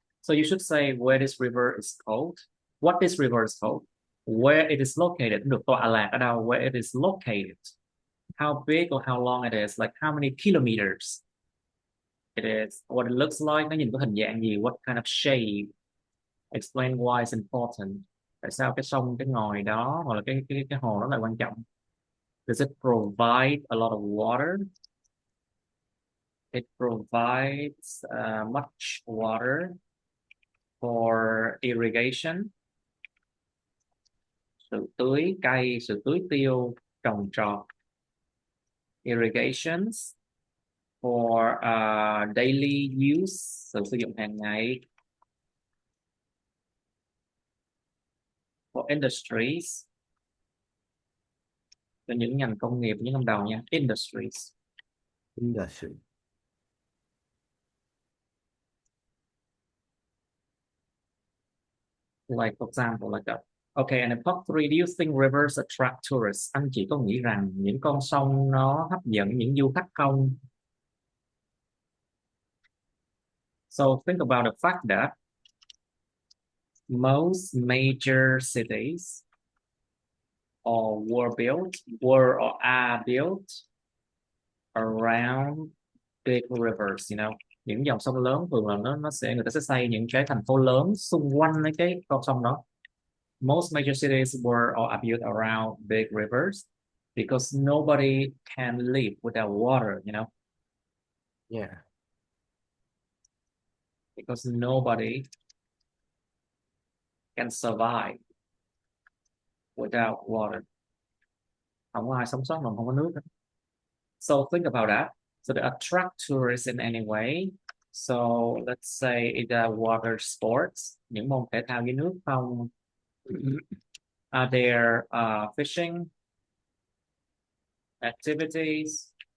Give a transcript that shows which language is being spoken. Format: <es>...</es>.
<en>So you should say where this river is called, what this river is called, where it is located,</en> <vi>được tọa lạc ở đâu,</vi> <en>where it is located, how big or how long it is, like how many kilometers it is, what it looks like,</en> <vi>nó nhìn có hình dạng gì,</vi> <en>what kind of shape, explain why it's important,</en> <vi>tại sao cái sông cái ngòi đó hoặc là cái hồ đó là quan trọng.</vi> <en>Does it provide a lot of water? It provides much water for irrigation,</en> <vi>sự tưới cây, sự tưới tiêu, trồng trọt.</vi> <en>Irrigations for daily use,</en> <vi>sự sử dụng hàng ngày.</vi> <en>For industries,</en> <vi>cho những ngành công nghiệp, những năm đầu nha.</vi> <en>Industries. Industry. Like for example, like that. Okay, and in part 3, do you think rivers attract tourists?</en> <vi>Anh chị có nghĩ rằng những con sông nó hấp dẫn những du khách không?</vi> <en>So think about the fact that most major cities were or are built around big rivers, you know.</en> <vi>Những dòng sông lớn thường là người ta sẽ xây những cái thành phố lớn xung quanh cái con sông đó.</vi> <en>Most major cities were or are built around big rivers because nobody can live without water, you know, Yeah. because nobody can survive without water.</en> <vi>Không có ai sống sót mà không có nước.</vi> <en>So think about that. So they attract tourists in any way. So let's say it's water sports,</en> <vi>những môn thể thao dưới nước không?</vi> <en>Are there fishing activities?</en>